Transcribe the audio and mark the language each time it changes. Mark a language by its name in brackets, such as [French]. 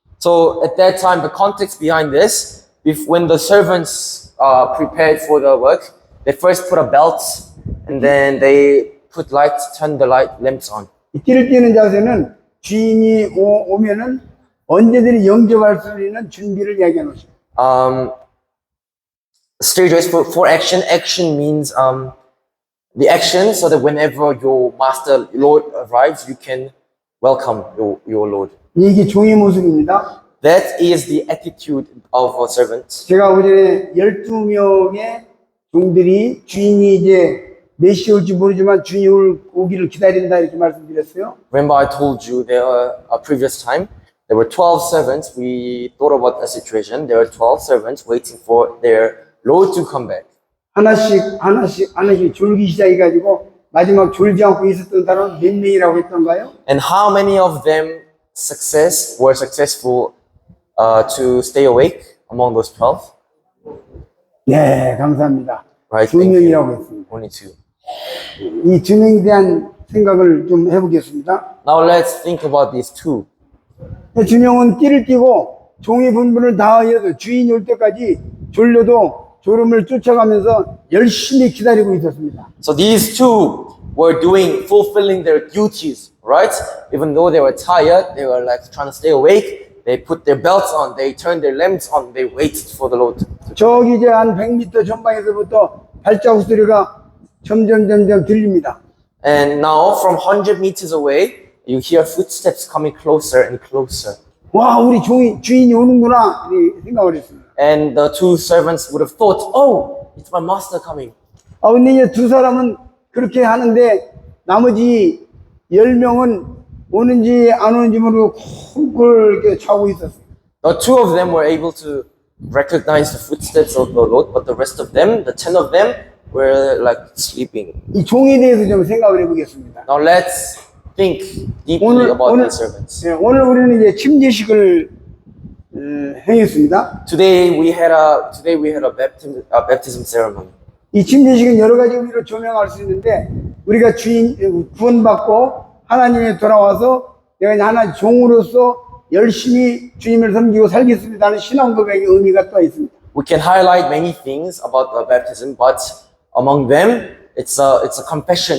[English] So at that time, the context behind this, when the servants prepared for the work, they first put a belt and then they turn the lamps on. [Korean] 이 띠를 띠는 자세는 주인이 오면은 언제든지 영접할 수 있는 준비를 이야기하는 것입니다. [English] Stay dressed for action. Action means the action, so that whenever your master, Lord arrives, you can welcome your Lord. [Korean] 이게 종의 모습입니다. [English] That is the attitude of a servant. [Korean] 제가 어제 12명의 종들이 주인이 이제 몇 시 올지 모르지만 주인이 오기를 기다린다 이렇게 말씀드렸어요. [English] Remember I told you a previous time, there were 12 servants. We thought about the situation. There were 12 servants waiting for their Lord to come back. [Korean] 하나씩 졸기 시작해가지고 마지막 졸지 않고 있었던 사람은 몇 명이라고 했던가요? [English] And how many of them were successful to stay awake among those 12? [Korean] 네, 감사합니다. [English] Right, [Korean] 2명이라고 했습니다. [English] Only 2. [Korean] 이 2명에 대한 생각을 좀 해보겠습니다. [English] Now let's think about these 2. [Korean] 2명은 띠를 띠고 종의 분분을 다하여도 주인이 올 때까지 졸려도 졸음을 쫓아가면서 열심히 기다리고 있었습니다. [English] So these 2 were fulfilling their duties, right? Even though they were tired, they were like trying to stay awake. They put their belts on, they turned their lamps on, they waited for the Lord. [Korean] 저기 이제 한 100m 전방에서부터 발자국 소리가 점점 들립니다. [English] And now from 100 meters away, you hear footsteps coming closer and closer. [Korean] 와, 우리 주인이 오는구나 이 생각을 했습니다. [English] And the 2 servants would have thought, oh, it's my master coming. [Korean] 근데 이제 2 사람은 그렇게 하는데 나머지 10명은 오는지 안 오는지 모르고 콩쿨 이렇게 차고 있었어요. [English] Now 2 of them were able to recognize the footsteps of the Lord, but the rest of them, the 10 of them, were like sleeping. [Korean] 이 종에 대해서 좀 생각을 해보겠습니다. [English] Now let's think deeply about these servants. [Korean] 오늘 우리는 이제 침례식을 행했습니다. [English] Today we had a baptism ceremony. [Korean] 이 침례식은 여러 가지 의미로 조명할 수 있는데 우리가 구원받고 하나님에 돌아와서 내가 하나님 종으로서 열심히 주님을 섬기고 살겠습니다 하는 신앙 고백의 의미가 또 있습니다. [English] We can highlight many things about the baptism, but among them, it's a confession.